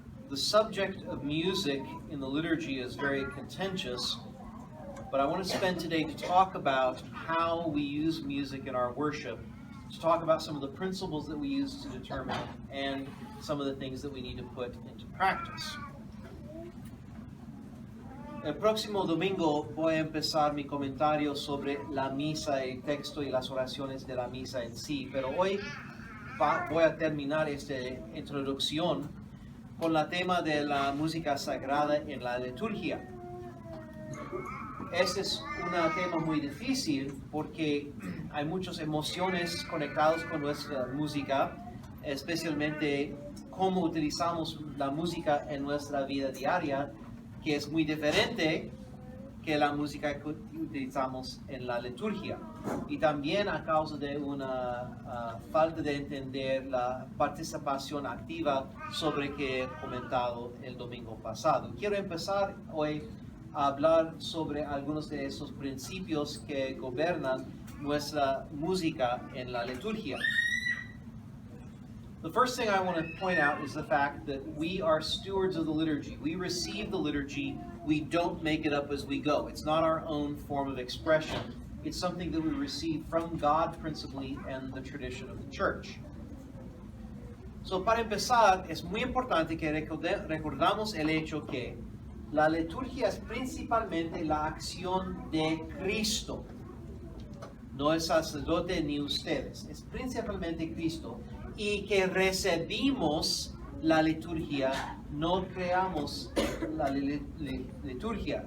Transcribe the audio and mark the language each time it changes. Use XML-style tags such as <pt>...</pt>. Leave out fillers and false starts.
<en>The subject of music in the liturgy is very contentious, but I want to spend today to talk about how we use music in our worship, to talk about some of the principles that we use to determine and some of the things that we need to put into practice.</en> <es>El próximo domingo voy a empezar mi comentario sobre la misa, el texto y las oraciones de la misa en sí, pero hoy voy a terminar esta introducción con el tema de la música sagrada en la liturgia. Este es un tema muy difícil porque hay muchas emociones conectadas con nuestra música, especialmente cómo utilizamos la música en nuestra vida diaria, que es muy diferente que la música que utilizamos en la liturgia. Y también a causa de una falta de entender la participación activa sobre que he comentado el domingo pasado. Quiero empezar hoy a hablar sobre algunos de esos principios que gobiernan nuestra música en la liturgia.</es> <en>The first thing I want to point out is the fact that we are stewards of the liturgy. We receive the liturgy. We don't make it up as we go. It's not our own form of expression. It's something that we receive from God principally and the tradition of the church.</en> <es>So, para empezar, es muy importante que recordamos el hecho que la liturgia es principalmente la acción de Cristo. No el sacerdote ni ustedes. Es principalmente Cristo. Y que recibimos la liturgia, no creamos la liturgia.</es>